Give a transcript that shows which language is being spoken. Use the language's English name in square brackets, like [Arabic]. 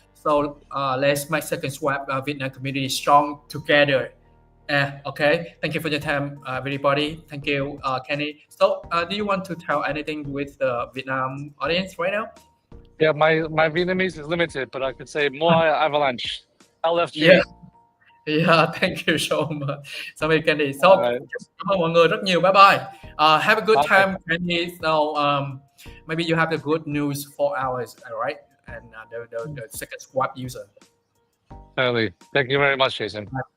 [English] So let's make SecondSwap Vietnam community strong together. Okay, thank you for your time, everybody. Thank you, Kanny. So do you want to tell anything with the Vietnam audience right now? Yeah, my Vietnamese is limited, but I could say more Avalanche. LFG. Yeah, thank you so much. Sorry, Kanny. [Vietnamese] So cảm ơn mọi người rất nhiều. [English] Bye bye. Have a good time, Kanny. So maybe you have the good news for ours, right? And the SecondSwap user. Totally. Thank you very much, Jason.